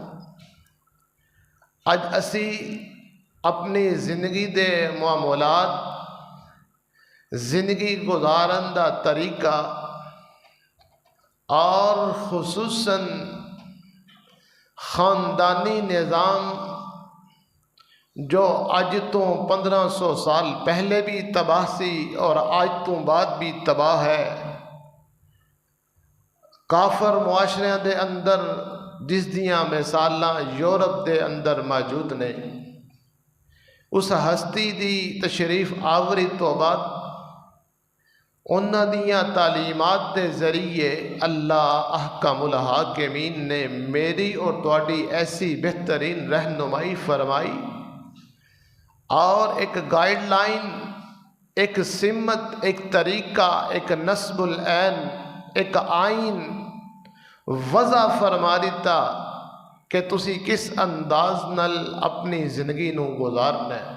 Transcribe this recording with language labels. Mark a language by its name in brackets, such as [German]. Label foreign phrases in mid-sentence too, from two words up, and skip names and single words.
[Punjabi] اج اسی اپنی زندگی دے معاملات، زندگی گزارن دا طریقہ اور خصوصاً خاندانی نظام جو آج تو 1500 سال پہلے بھی تباہ سی اور آج تو بعد بھی تباہ ہے، کافر معاشرے دے اندر جس دیاں مثالاں یورپ دے اندر موجود نے، اس ہستی دی تشریف آوری تو بعد انہاں دیاں تعلیمات دے ذریعے اللہ احکم الحاکمین نے میری اور تواڈی ایسی بہترین رہنمائی فرمائی اور ایک گائیڈ لائن، ایک سمت، ایک طریقہ، ایک نصب العین، ایک آئین وضع فرما دیتا کہ تسی کس انداز نال اپنی زندگی نو گزارنا ہے۔